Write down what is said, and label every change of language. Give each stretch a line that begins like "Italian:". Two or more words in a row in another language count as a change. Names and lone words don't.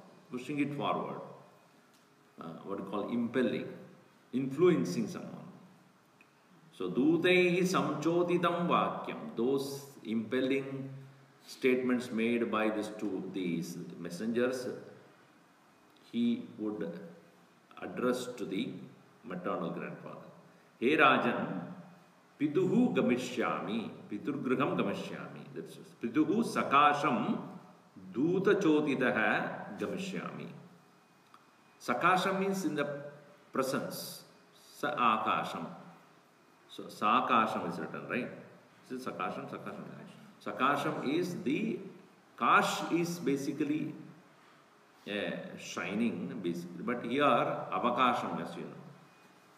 English: What you call impelling, influencing someone. So,
Sanskrit: दूतैः संचोदितं वाक्यम्,
English: those impelling statements made by these messengers, he would address to the maternal grandfather.
Sanskrit: हे राजन्, पितुः गमिष्यामि, पितुर्गृहं गमिष्यामि. That's पितुः सकाशं दूतचोदितः गमिष्यामि.
English: Sakasham means in the presence.
Sanskrit: Sa-akasham.
English: So, Sakasham is written, right? Is it Sakasham? Sakasham. Sakasham is the, Kash is basically shining, basically. But here, Avakasham, as you know.